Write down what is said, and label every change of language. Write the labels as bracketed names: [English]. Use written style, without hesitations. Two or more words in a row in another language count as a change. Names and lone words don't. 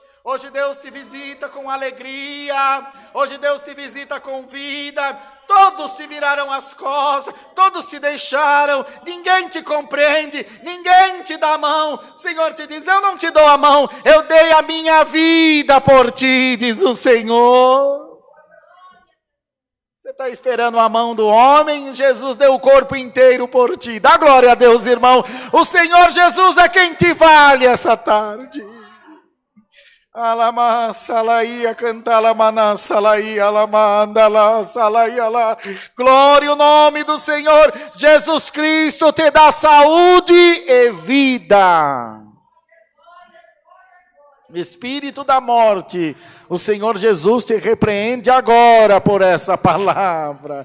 [Portuguese] Hoje Deus te visita com alegria, hoje Deus te visita com vida, todos te viraram as costas, todos te deixaram, ninguém te compreende, ninguém te dá a mão, o Senhor te diz, eu não te dou a mão, eu dei a minha vida por ti, diz o Senhor. Você está esperando a mão do homem, Jesus deu o corpo inteiro por ti, dá glória a Deus, irmão, o Senhor Jesus é quem te vale essa tarde. Alama salaia cantala mana salaia alamanda la salaia la. Glória ao nome do Senhor. Jesus Cristo te dá saúde e vida. Espírito da morte, o Senhor Jesus te repreende agora por essa palavra.